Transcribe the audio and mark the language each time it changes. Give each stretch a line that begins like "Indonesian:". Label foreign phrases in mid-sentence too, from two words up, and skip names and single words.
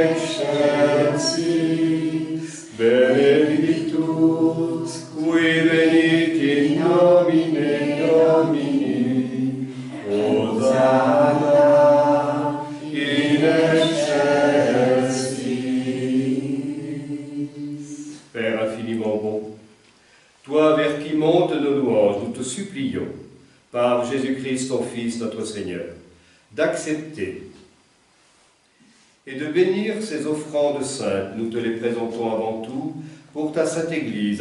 Latin: excelsis, benedictus, qui venit in nomine Domini, Hosanna in excelsis.
French: Père infiniment bon, toi vers qui montent nos louanges, nous te supplions, par Jésus-Christ ton Fils notre Seigneur, d'accepter et de bénir ces offrandes saintes. Nous te les présentons avant tout pour ta sainte Église.